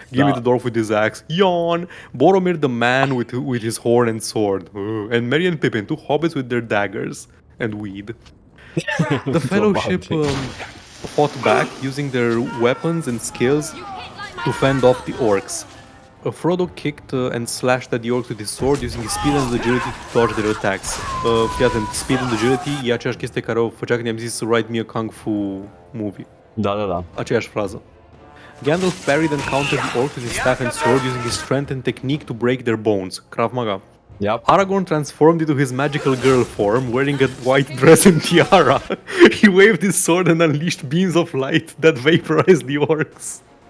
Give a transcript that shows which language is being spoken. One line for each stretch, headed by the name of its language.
English: Gimli the dwarf with his axe, yawn. Boromir the man with his horn and sword, and Merry and Pippin, two hobbits with their daggers and weed. The Fellowship fought back using their weapons and skills to fend off the orcs. Frodo kicked and slashed at the orcs with his sword using his speed and agility to dodge their attacks.
Romanian: Fii atent,
English: speed and agility
Romanian: e aceeași chestie care o făcea când i-am zis să
English: write me a Kung Fu movie.
Romanian: Da. Aceeași frază.
English: Gandalf parried and countered the orcs with his staff and sword using his strength and technique to break their bones. Krav Maga. Yep. Aragorn transformed into his magical girl form, wearing a white dress and tiara. He waved his sword and unleashed beams of light that vaporized the orcs.